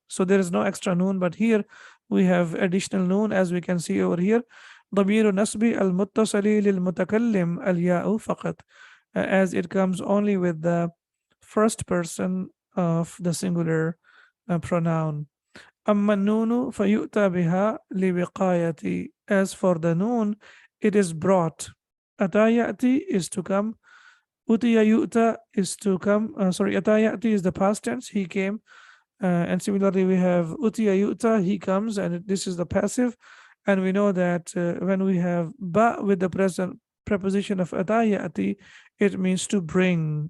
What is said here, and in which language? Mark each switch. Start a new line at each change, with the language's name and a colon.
English: So there is no extra noon, but here we have additional noon, as we can see over here.
Arabic: ضمير نسب المتصل للمتكلم الياء فقط,
English: as it comes only with the first person of the singular pronoun.
Arabic: أما النون فيؤتى بها لوقاية.
English: As for the noon, it is brought.
Arabic: أتى يأتي
English: is to come.
Arabic: Utiya yu'ta
English: is to come. Sorry,
Arabic: ata ya'ti
English: is the past tense. He came. And similarly, we have
Arabic: utiya yu'ta,
English: he comes, and this is the passive. And we know that when we have ba with the present preposition of
Arabic: ata ya'ti,
English: it means to bring.